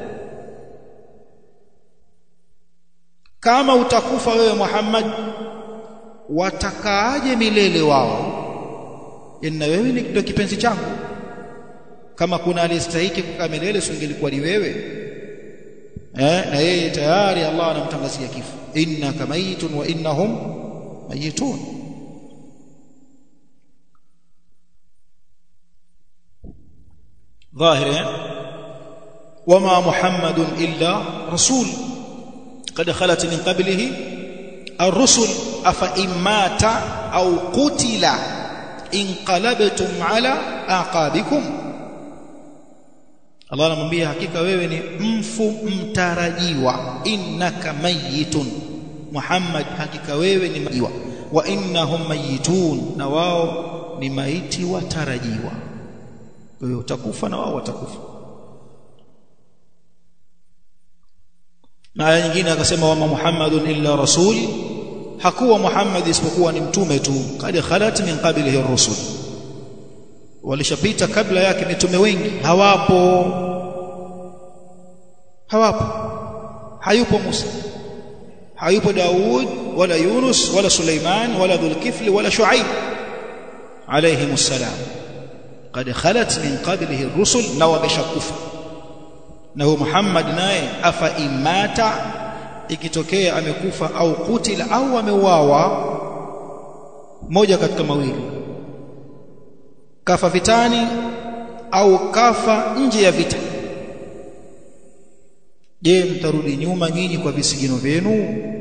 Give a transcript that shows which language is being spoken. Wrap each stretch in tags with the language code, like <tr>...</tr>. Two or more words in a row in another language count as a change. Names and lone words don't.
<sw>Kama utakufa wewe Muhammad, watakaaje milele wao? Inna wewe ndio kipenzi changu. Kama kuna aliyestahili kukaa milele, singelikuwa ni wewe. Na yeye tayari Allah anamtangazia kifo,</sw> <ar>إنك ميت وإنهم ميتون. ظاهر وما محمد إلا رسول قد خلت من قبله الرسل أفإن مات أو قتل انقلبتم على أعقابكم.</ar> <sw>Allah anamwambia hakika wewe ni mfu mtarajiwa,</sw> <ar>إنك ميت,</ar> <sw>Muhammad hakika wewe ni majiwa,</sw> <ar>وإنهم ميتون,</ar> <sw>na wao ni maiti watarajiwa. Kwa hiyo utakufa na wao watakufa. Na aya nyingine akasema,</sw> <ar>وما محمد إلا رسول,</ar> <sw>hakuwa Muhammad isipokuwa ni mtume tu.</sw> <ar>قد خلت من قبله الرسل,</ar> <sw>walishapita kabla yake mitume wengi. Hawapo. Hayupo Musa, hayupo Daud, wala Yunus, wala Suleiman, wala Dhulkifli, wala Shuaib</sw> <ar>عليهم السلام. قد خلت من قبله الرسل,</ar> <sw>na wameshakufa. Na huyo Muhammad naye,</sw> <ar>أفإن مات,</ar> <sw>ikitokea amekufa,</sw> <ar>أو قتل,</ar> <sw>au ameuawa, moja katika mawili, kafa vitani au kafa nje ya vita, je, mtarudi nyuma nyinyi kwa visigino vyenu?</sw>